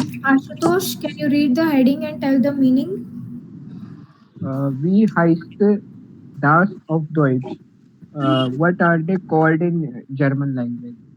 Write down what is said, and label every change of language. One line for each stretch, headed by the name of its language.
English: Ashutosh, can you read the heading and tell the meaning?
German: Wie heißt das auf Deutsch?
English: What are they called in German language?